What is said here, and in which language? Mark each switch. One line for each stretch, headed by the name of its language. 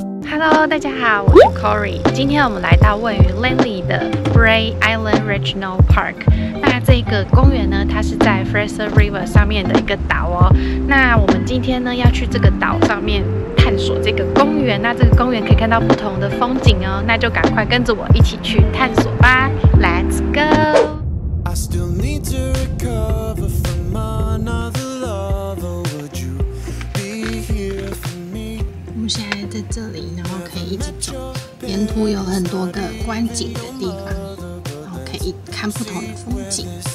Chinese: Hello， 大家好，我是 Corey。今天我们来到位于 Langley 的 Bray Island Regional Park。那这个公园呢，它是在 Fraser River 上面的一个岛哦。那我们今天呢要去这个岛上面探索这个公园。那这个公园可以看到不同的风景哦。那就赶快跟着我一起去探索吧 ！
English: Let's go！ I still need to recover from another love. Oh, would you be here for me?
Chinese: 我们现在在这里，然后可以一直走，沿途有很多个观景的地方，然后可以看不同的风景。